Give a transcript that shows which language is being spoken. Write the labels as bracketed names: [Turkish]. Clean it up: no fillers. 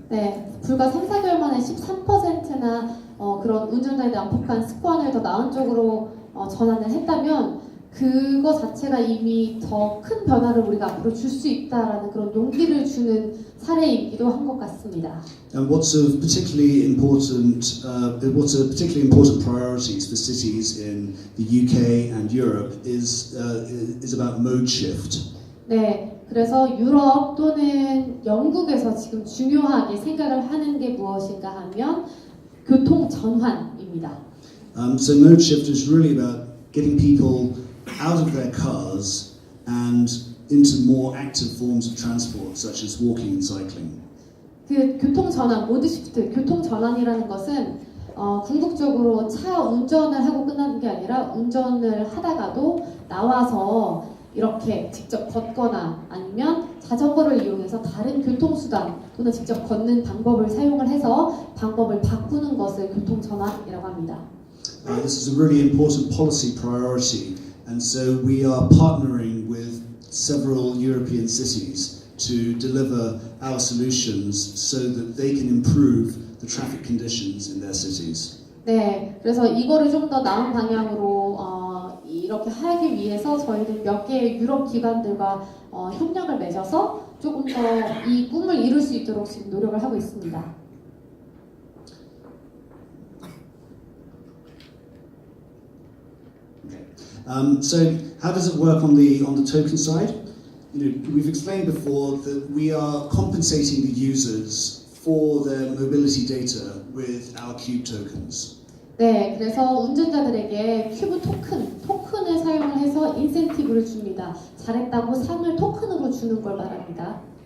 [Korean] 네, 불과 3, 4개월 만에 13%나 그런 운전자에 대한 폭한 습관을 더 나은 쪽으로 전환을 했다면 그거 자체가 이미 더 큰 변화를 우리가 앞으로 줄 수 있다라는 그런 용기를 주는 사례이기도 한 것 같습니다. [English] And what's a particularly important priorities for cities in the UK and Europe is about mode shift. [Korean] 네, 그래서 유럽 또는 영국에서 지금 중요하게 생각을 하는 게 무엇인가 하면 교통 전환입니다. [English] So mode shift is really about getting people out of their cars and into more active forms of transport, such as walking and cycling. [Korean] 그 교통 전환, 모드 시프트, 교통 전환이라는 것은 궁극적으로 차 운전을 하고 끝나는 게 아니라 운전을 하다가도 나와서 이렇게 직접 걷거나 아니면 자전거를 이용해서 다른 교통수단 또는 직접 걷는 방법을 사용을 해서 방법을 바꾸는 것을 교통 전환이라고 합니다. [English] This is a really important policy priority, and so we are partnering with several European cities to deliver our solutions so that they can improve the traffic conditions in their cities. [Korean] 네, 그래서 이거를 좀 더 나은 방향으로 이렇게 하기 위해서 저희는 몇 개의 유럽 기관들과 협력을 맺어서 조금 더 이 꿈을 이룰 수 있도록 지금 노력을 하고 있습니다. [English] So how does it work on the token side? We've explained before that we are compensating the users for their mobility data with our Cube tokens. [Korean] 네, 그래서 운전자들에게 큐브 토큰을 사용을 해서 인센티브를 줍니다. 잘했다고 상을 토큰으로 주는 걸 말합니다.